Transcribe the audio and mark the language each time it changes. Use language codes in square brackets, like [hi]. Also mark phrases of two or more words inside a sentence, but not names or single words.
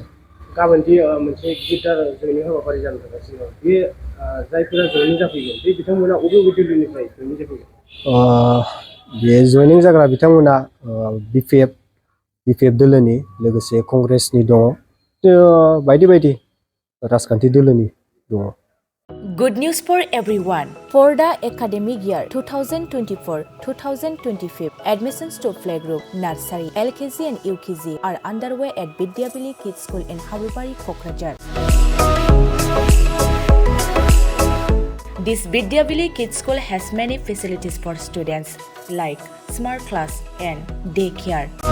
[brx] गाबोनदि मोनसे गिदिर जयनिं हाबाफारि जानो थांगासिनो दं, बे जायफोरा जयनिं जाफैगोन बे बिथांमोना अबे दिल्लीनिफ्राय जयनिं जाफैगोन? बे जयनिं जाग्रा बिथांमोना BPF दोलोनि, लोगोसे कंग्रेसनि दङ, बायदि बायदि राजखान्थि दोलोनि दङ। [en] Good news for everyone. For the academic year 2024-2025, admissions to playgroup, nursery, LKG and UKG are underway at Vidyavili Kids School in Habubari, Kokrajhar. This Vidyavili Kids School has many facilities for students like smart class and daycare,